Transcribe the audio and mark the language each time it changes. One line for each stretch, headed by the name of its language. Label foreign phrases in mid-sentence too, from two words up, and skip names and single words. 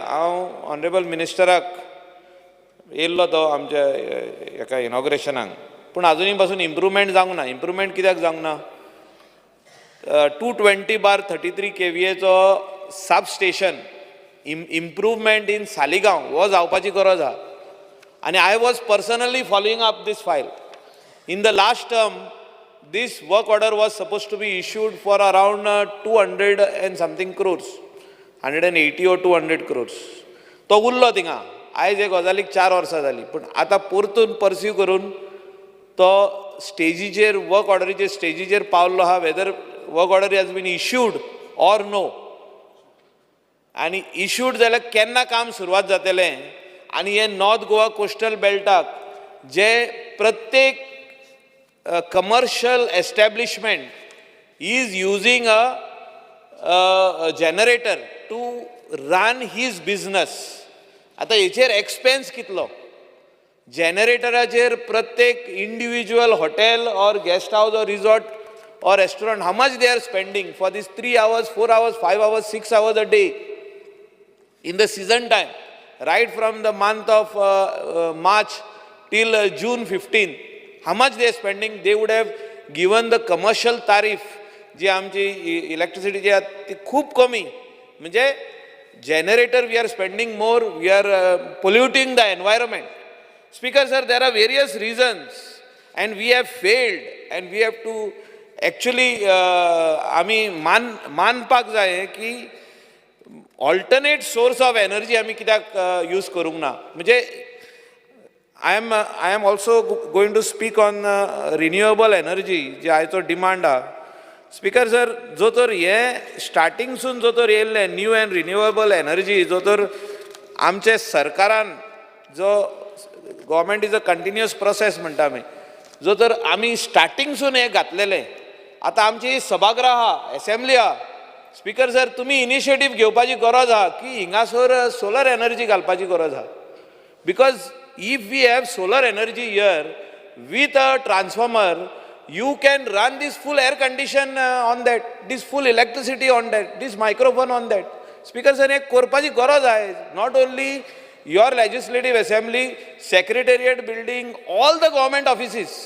Konkani: हांव ऑनरेबल मिनिस्टराक येयल्लो तो आमच्या हेका इनॉग्रेशनाक, पूण आजुनी पासून इम्प्रूवमेंट जावंक ना. इम्प्रूवमेंट कित्याक जावंक ना? 220/33 KVA चो
English: sub station improvement
Konkani: इन सालिगांव हो जावपाची गरज आहा.
English: आनी I was personally following up this file. इन द लास्ट टर्म this work order was supposed to be issued for around 200 and something crores, 180 or 200 crores.
Konkani: तो उरलो थिंगा. आयज हे गजालीक 4 वर्सां जालीं, पूण आतां परतून परस्यू करून तो स्टेजीचेर, वर्क ऑर्डरीचेर स्टेजीचेर पावल्लो आहा.
English: whether work order has been issued or no, आनी इश्यूड जाल्यार केन्ना काम सुरवात जातलें?
Konkani: आनी हे नॉर्थ गोवा कोस्टल बेल्टाक जे प्रत्येक
English: commercial establishment is using a generator to run his business.
Konkani: आता हेचेर एक्सपेन्स कितलो? जनरेटराचेर प्रत्येक
English: individual hotel
Konkani: और
English: guest house
Konkani: और रिसॉर्ट और रेस्टॉरंट,
English: how much they are spending for these 3 hours, 4 hours, 5 hours, 6 hours a day in the season time, right from the month of March till June 15th. How much they are spending? They would have given the commercial tariff
Konkani: जी आमची इलेक्ट्रिसिटीची आसा ती खूब कमी.
English: म्हणजे generator we are spending more, we are polluting the environment. speaker sir, there are various reasons and we have failed and we have to actually
Konkani: आमी मानपाक जाय की
English: alternate source of energy
Konkani: आमी कित्याक यूज करूंक ना.
English: म्हणजे I am also going to speak on renewable energy
Konkani: जे आयचो डिमांड आहा. स्पीकर सर, जो तर हे स्टार्टिंगसून जो तर येयल्ले
English: new and renewable energy,
Konkani: जो तर आमचे सरकारान, जो
English: government is a continuous process
Konkani: म्हणटा आमी, जो तर आमी स्टार्टिंगसून हे घातलेले, आतां आमची सभागृह आहा, असेंब्ली आहा. स्पीकर सर, तुमी इनिशिएटीव घेवपाची गरज आहा की हिंगासर
English: solar energy
Konkani: घालपाची गरज आहा.
English: बिकॉज if we have solar energy here with a transformer you can run this full air condition on that, this full electricity on that, this microphone on that. Speaker sir,
Konkani: एक करपाची गरज आहे.
English: Not only your legislative assembly, secretariat building, all the government offices.